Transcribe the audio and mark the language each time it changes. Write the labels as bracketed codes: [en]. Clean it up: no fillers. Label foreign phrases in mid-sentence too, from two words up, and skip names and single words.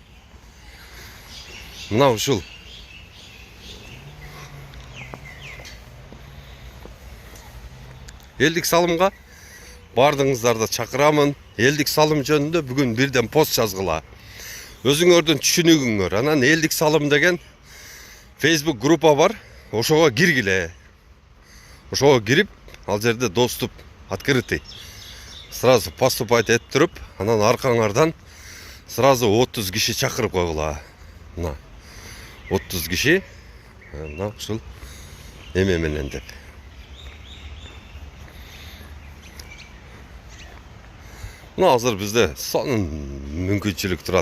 [ky] Мына ушул элдик салымга бардыңыздарды чакырамын. Элдик салым жөнүндө бүгүн бирден пост жазгыла. Өзүңөрдүн түшүнүгүңөр. Анан элдик салым деген Facebook группа бар. Ошого киргиле. Ошого кирип, ал жерде [ru] доступ открытый. Сразу поступать [ky] этип туруп, анан аркаңардан сразу 30 киши чакырып койгула. Мына 30 киши мына ушул эме менен деп. Мына азыр бизде сонун мүмкүнчүлүк турат.